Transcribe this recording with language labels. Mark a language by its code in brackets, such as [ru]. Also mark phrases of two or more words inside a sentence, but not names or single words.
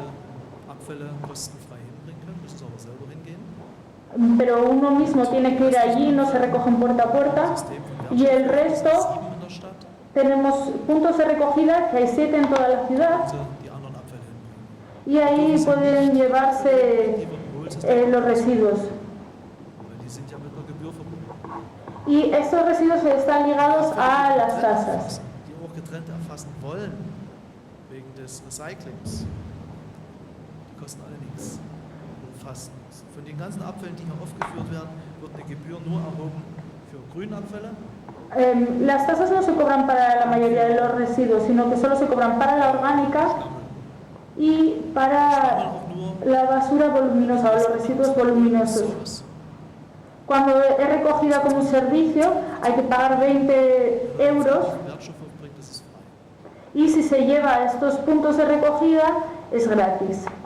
[es] pero uno mismo tiene que ir allí, no se recogen puerta a puerta, y el resto tenemos puntos de recogida, que hay 7 en toda la ciudad, y ahí pueden llevarse los residuos. Y estos residuos están ligados a las tasas. [de] Von den ganzen Abfällen, die hier aufgeführt werden, wird eine Gebühr nur erhoben für Grünabfälle. [es] Las tasas no se cobran para la mayoría de los residuos, sino que solo se cobran para la orgánica y para la basura voluminosa o los residuos voluminosos. Cuando es recogida como un servicio, hay que pagar 20 euros y si se lleva a estos puntos de recogida, es gratis.